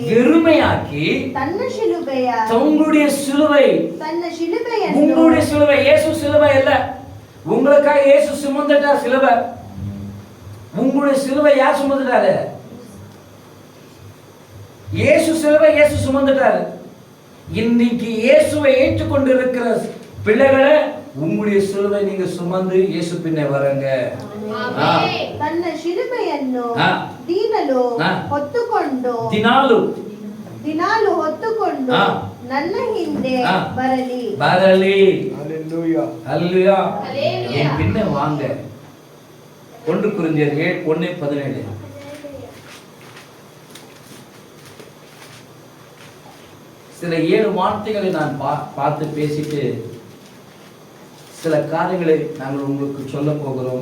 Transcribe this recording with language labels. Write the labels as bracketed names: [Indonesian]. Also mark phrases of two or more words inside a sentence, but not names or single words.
[Tamil] வெறுமையாக்கி உங்களுடைய சிலுவை, உங்களுடைய சிலுவை, இயேசு சிலுவை இல்ல, உங்களுக்காக இயேசு சுமந்துட்டார் சிலுவை. உங்களுடைய சிலுவை யார் சுமந்துட்டாரு? இயேசு சிலுவை இயேசு சுமந்துட்டாரு. இன்னைக்கு இயேசுவை ஏற்றுக்கொண்டு இருக்கிற பிள்ளைகளை, உங்களுடைய சிலுவை நீங்க சுமந்து இயேசு பின்ன வரங்க. [Kannada] ತನ್ನ ಶಿಲುಬೆಯನ್ನು ದೀನಲು ಹೊತ್ತುಕೊಂಡು ದಿನಾಲು ದಿನಾಲು ಹೊತ್ತುಕೊಂಡು ಹಾ. ನನ್ನ ಹಿಂದೆ ಹಾ. ಬರಲಿ. [Tamil] ஹல்லேலூயா ஹல்லேலூயா. என் பின்ன வாங்க. 1 கொரிந்தியர் 1:17. சில 7 வார்த்தைகளை நான் பார்த்து பேசிட்டு சில காரியங்களை நாங்கள் உங்களுக்கு சொல்ல போகிறோம்.